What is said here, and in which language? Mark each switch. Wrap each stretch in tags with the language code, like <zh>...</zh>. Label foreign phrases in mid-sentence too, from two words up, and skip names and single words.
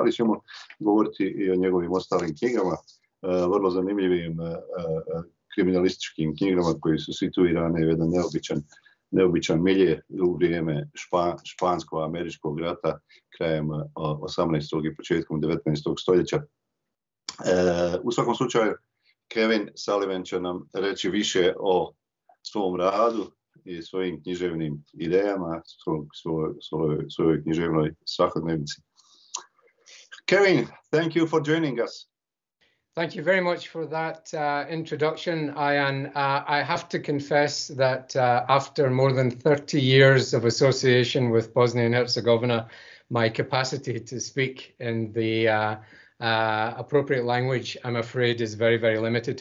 <bs>ali ćemo govoriti i o njegovim ostalim knjigama, vrlo zanimljivim kriminalističkim knjigama koji su situirane u jedan neobičan milje u vrijeme špansko-američkog rata krajem 18. i početkom 19. stoljeća. U svakom slučaju, Kevin Sullivan će nam reći više o svom radu i svojim književnim idejama, svojoj književnoj svakodnevnici.</bs> <en>Kevin, thank you for joining us. Thank you very much for that introduction, Ayan. I have to confess that after more than 30 years of association with Bosnia and Herzegovina, my capacity to speak in the appropriate language, I'm afraid, is very, very limited.</en>